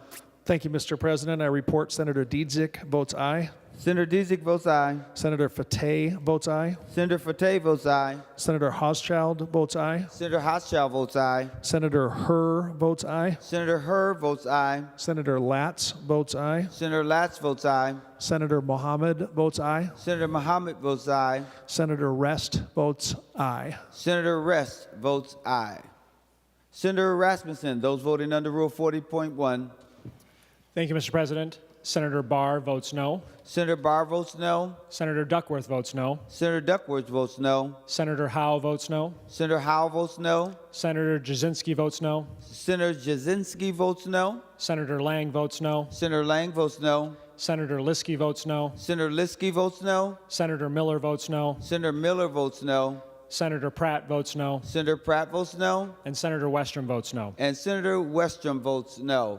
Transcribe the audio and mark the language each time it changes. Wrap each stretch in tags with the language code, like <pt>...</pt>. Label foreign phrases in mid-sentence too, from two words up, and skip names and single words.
<en>Thank you, Mr. President. I report Senator Dietzick votes aye. Senator Dietzick votes aye. Senator Fateh votes aye. Senator Fateh votes aye. Senator Hauschild votes aye. Senator Hauschild votes aye. Senator Herr votes aye. Senator Herr votes aye. Senator Latz votes aye. Senator Latz votes aye. Senator Mohammed votes aye. Senator Mohammed votes aye. Senator Rest votes aye. Senator Rest votes aye. Senator Rasmussen, those voting under Rule 40.1. Thank you, Mr. President. Senator Barr votes no. Senator Barr votes no. Senator Duckworth votes no. Senator Duckworth votes no. Senator Howe votes no. Senator Howe votes no. Senator Jasinski votes no. Senator Jasinski votes no. Senator Lang votes no. Senator Lang votes no. Senator Liskey votes no. Senator Liskey votes no. Senator Miller votes no. Senator Miller votes no. Senator Pratt votes no. Senator Pratt votes no. And Senator Westrom votes no. And Senator Westrom votes no.</en>